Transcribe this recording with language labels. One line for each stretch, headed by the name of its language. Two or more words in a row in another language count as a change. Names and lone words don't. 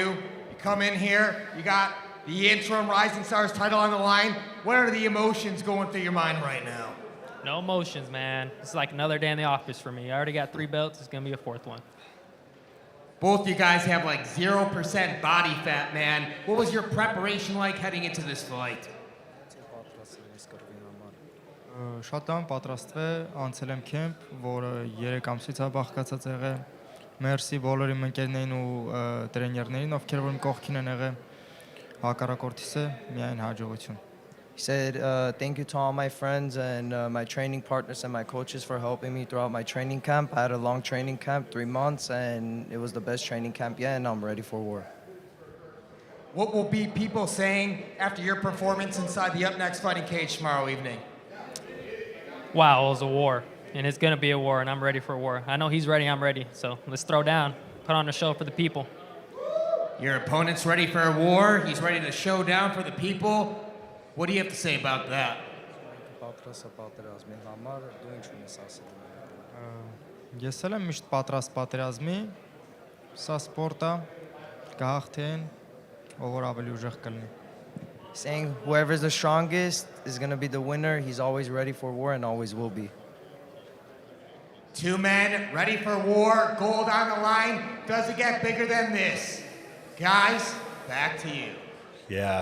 English: You come in here, you got the interim Rising Stars title on the line. What are the emotions going through your mind right now? No emotions, man. It's like another day in the office for me. I already got 3 belts. It's going to be a 4th one. Both you guys have like 0% body fat, man. What was your preparation like heading into this fight?
Armenian: Շատ լավ պատրաստվել, անցել եմ քեմփ, որը 3 ամսից է բաղկացած եղել։ Մերսի բոլոր իմ ընկերներին ու տրեներներին, ովքեր որ իմ կողքին են եղել։ Հակառակորդիս է միայն հաջողություն։
English: He said, thank you to all my friends and my training partners and my coaches for helping me throughout my training camp. I had a long training camp, 3 months, and it was the best training camp yet, and I'm ready for war. What will be people saying after your performance inside the Up Next fighting cage tomorrow evening? Wow, it was a war. And it's going to be a war, and I'm ready for a war. I know he's ready, I'm ready. So let's throw down, put on a show for the people. Your opponent's ready for a war. He's ready to show down for the people. What do you have to say about that?
Armenian: Ես էլ եմ միշտ պատրաստ պատերազմի, սա սպորտ է, կհաղթեն, ով որ ավելի ուժեղ կլինի։
English: Saying whoever's the strongest is going to be the winner. He's always ready for war and always will be. 2 men ready for war, gold on the line. Does it get bigger than this? Guys, back to you. Yeah.